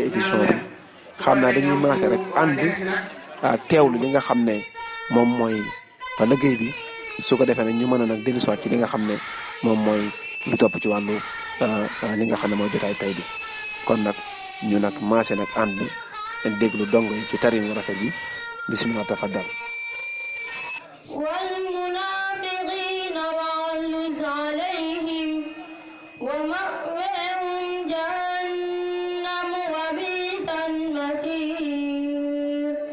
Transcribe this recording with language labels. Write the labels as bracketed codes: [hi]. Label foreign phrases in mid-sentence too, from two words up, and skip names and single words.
[wo] édition bi xam naa dañuy maase rek ànd teewlu li nga xam ne moom mooy liggéey bi su ko defee nag ñu mën a nag dellusiwaat ci li nga xam ne moom mooy lu topp ci wàllu li nga xam ne mooy jotaay tay bi kon nag ñu nag maase nag ànd déglu dong yi ci tarin wu rafet bi [ar] بسم الله تفضل والمنافقين واغلظ عليهم ومأواهم جهنم وبئس المصير